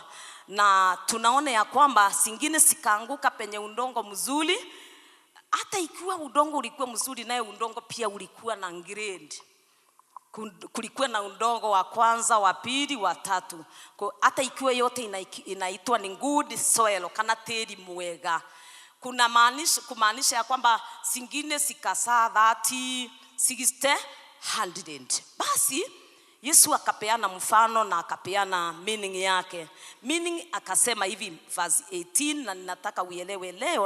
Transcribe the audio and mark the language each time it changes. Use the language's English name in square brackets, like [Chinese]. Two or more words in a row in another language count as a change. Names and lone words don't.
[Swahili] Na tunaona ya kwamba singine sikaanguka penye udongo mzuri. Hata ikiwa udongo ulikuwa mzuri, naye udongo pia ulikuwa na grade. Kulikuwa na udongo wa kwanza, wa pili, wa tatu. Hata ikiwa yote inaitwa ni [English] good soil, [Kikuyu] kana teri mwega. [Swahili] Kumaanisha ya kwamba singine sikasaa 30, 60, 100. Basi Yesu akapeana mfano na akapeana meaning yake. Meaning akasema hivi, verse 18, na ninataka uelewe leo.